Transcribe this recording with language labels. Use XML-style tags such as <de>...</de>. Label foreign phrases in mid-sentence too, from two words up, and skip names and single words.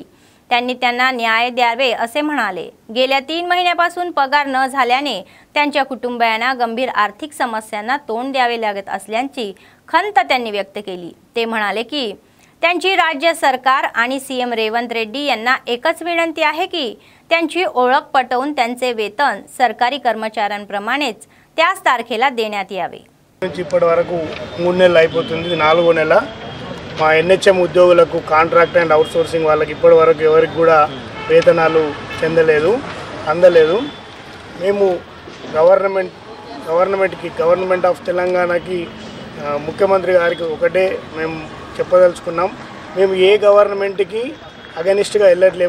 <mr>त्यांनी त्यांना न्याय द्यावे असे म्हणाले। गेल्या 3 महिन्यापासून पगार न झाल्याने त्यांच्या कुटुंबियांना गंभीर आर्थिक समस्यांना तोंड द्यावे लागत असल्याची खंत त्यांनी व्यक्त केली। ते म्हणाले की त्यांची राज्य सरकार आणि CM रेवंत रेड्डी यांना एकच विनंती आहे की त्यांची ओळख पटवून त्यांचे वेतन सरकारी कर्मचाऱ्यांप्रमाणेच त्याच तारखेला देण्यात यावे।</mr> <te>ఇప్పటివరకు 3 నెలలు అయిపోతుంది, 4వ నెల మా NHM ఉద్యోగులకు</te> <en>contract and out sourcing</en> <te>వాళ్ళకి ఇప్పటివరకు ఎవరికి కూడా వేతనాలు అందలేదు। మేము</te> <en>government of</en> <te>తెలంగాణకి ముఖ్యమంత్రి గారికి ఒకటే మేము చెప్పదలుచుకున్నాం, మేము ఏ గవర్నమెంట్కి అగెనిస్ట్గా వెళ్ళట్లేము।</te>